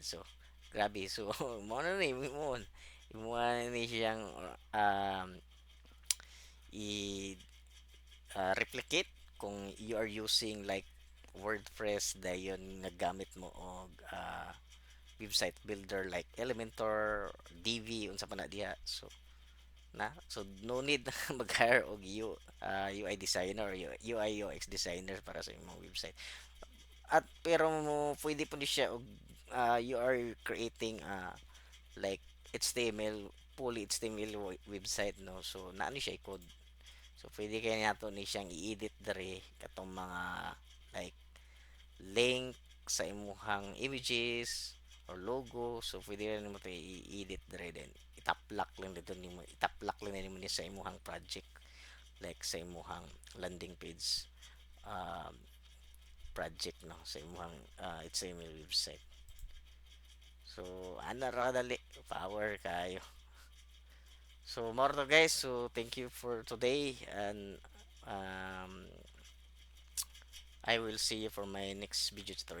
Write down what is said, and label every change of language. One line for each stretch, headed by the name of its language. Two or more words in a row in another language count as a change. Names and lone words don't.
Cebuano: So grabe, so mo na ni mo ni siyang i replicate kung
English: you are using like WordPress
Cebuano: dayon nagamit mo og
English: website builder like Elementor,
Cebuano: Divi unsa pa na diha. So no need na mag-hire og
English: UI designer or UI UX designer
Cebuano: para sa imong website. At pero pwede po ni siya og
English: you are creating like HTML, fully HTML website,
Cebuano: no. So naano siya i-code. So pwede kaya nato ni siyang i-edit dere katong mga like link sa imuhang
English: images or logo.
Cebuano: So pwede rin mo to i-edit dere, then itaplak lang dito nimo, itaplak lang nimo ni sa imuhang project like sa imuhang
English: landing page
Cebuano: um, project, no, sa imuhang
English: HTML website.
Cebuano: So ana ra kadali, power kayo.
English: So more to guys, so thank you for today, and um, I will see you for my next video tutorial.